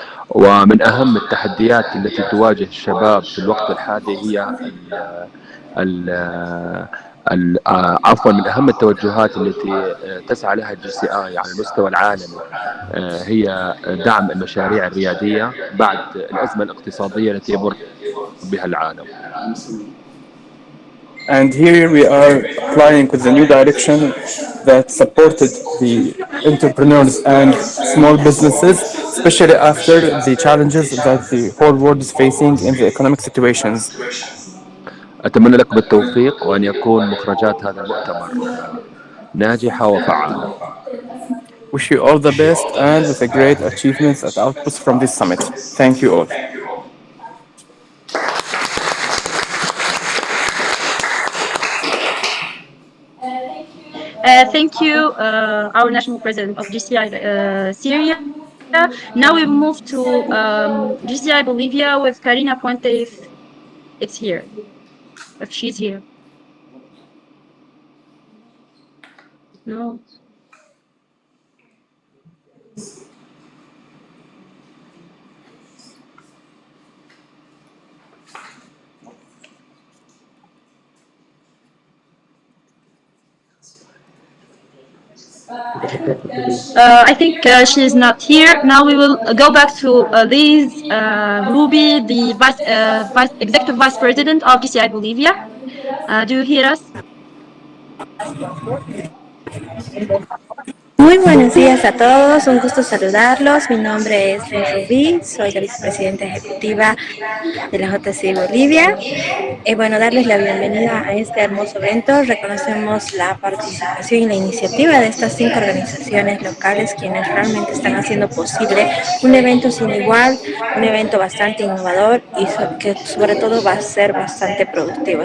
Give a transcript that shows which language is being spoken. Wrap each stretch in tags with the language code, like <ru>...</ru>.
<ar>ومن أهم التحديات التي تواجه الشباب في الوقت الحالي هي عفوا من أهم التوجهات التي تسعى لها GCI على المستوى العالمي هي دعم المشاريع الريادية بعد الأزمة الاقتصادية التي يمر بها العالم.</ar> <en>And here we are applying with the new direction that supported the entrepreneurs and small businesses, especially after the challenges that the whole world is facing in the economic situations.</en> <ar>أتمنى لكم التوفيق وأن يكون مخرجات هذا المؤتمر ناجحة وفعالة.</ar> <en>Wish you all the best and with a great achievements and outputs from this summit. Thank you all. thank you, our national president of GCI Syria. Now we move to GCI Bolivia with Karina Puente if it's here, if she's here. No. I think she is not here. Now we will go back to Liz Ruby, the executive vice president of GCI Bolivia. Do you hear us?</en> <es>Muy buenos días a todos, un gusto saludarlos. Mi nombre es Liz Rubí, soy la vicepresidenta ejecutiva de la JCI Bolivia. Bueno, darles la bienvenida a este hermoso evento. Reconocemos la participación y la iniciativa de estas 5 organizaciones locales quienes realmente están haciendo posible un evento sin igual, un evento bastante innovador y que sobre todo va a ser bastante productivo.</es>